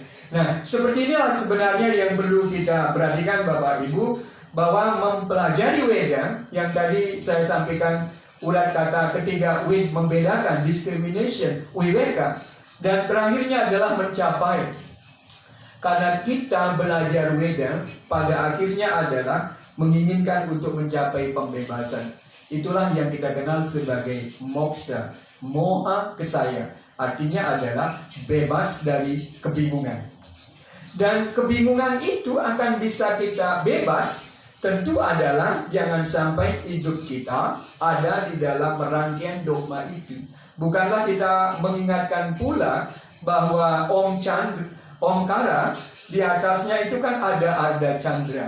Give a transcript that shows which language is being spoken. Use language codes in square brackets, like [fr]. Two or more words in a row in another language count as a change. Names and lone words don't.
[id] Nah, seperti inilah sebenarnya yang perlu kita perhatikan Bapak Ibu, bahwa mempelajari Weda yang tadi saya sampaikan urat kata ketiga, Wed membedakan, discrimination, wiweka, dan terakhirnya adalah mencapai. Karena kita belajar Weda pada akhirnya adalah menginginkan untuk mencapai pembebasan. Itulah yang kita kenal sebagai moksha, [sa] moha kesaya. [id] Artinya adalah bebas dari kebingungan. Dan kebingungan itu akan bisa kita bebas, tentu adalah jangan sampai hidup kita ada di dalam rangkaian dogma itu. Bukanlah kita mengingatkan pula bahwa Omkara di atasnya itu kan ada Arda Chandra.